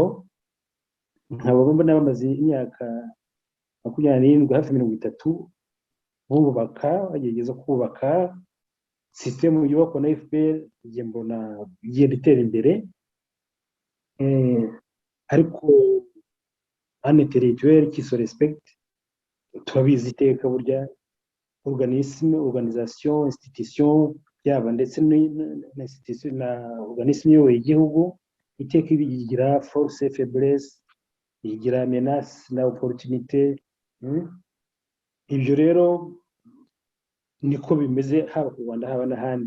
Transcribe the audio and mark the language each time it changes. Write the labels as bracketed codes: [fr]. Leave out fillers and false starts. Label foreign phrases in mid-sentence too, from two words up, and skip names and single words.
[rw] nkaba mbona bamaze imyaka 27 hafi 30 bubaka, bagerageza kubaka sisitemu yubakwa na FPR. Igihe mbona igenda itera imbere, ariko [fr] ane territoire qui se respecte. [rw] Turabizi iteka burya [fr] organisation institution [rw] yaba ndetse na institution na organisme yoboye igihugu iteka ibigira [fr] force faiblesse, [rw] igira menace na opportunité. Ibyo rero niko bimeze haba ku Rwanda haba n'ahandi.